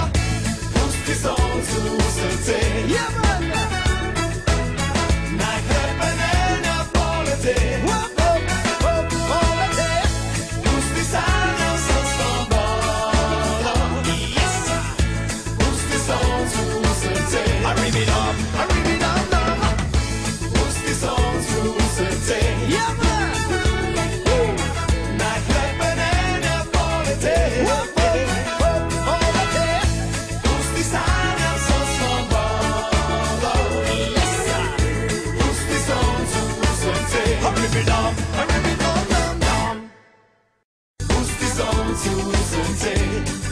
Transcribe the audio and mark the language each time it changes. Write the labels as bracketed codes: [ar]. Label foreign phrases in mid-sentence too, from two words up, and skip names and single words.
[sl] Pusti soncu srce, naj hrepenenja poleti. Pusti sanjam so svobodo, pusti soncu srce. [en] I rip it off, [sl] pusti soncu srce, naj hrepenenja poleti. Pusti sanjam so svobodo, pusti soncu srce. [en] I rip it off, [sl] pusti soncu srce.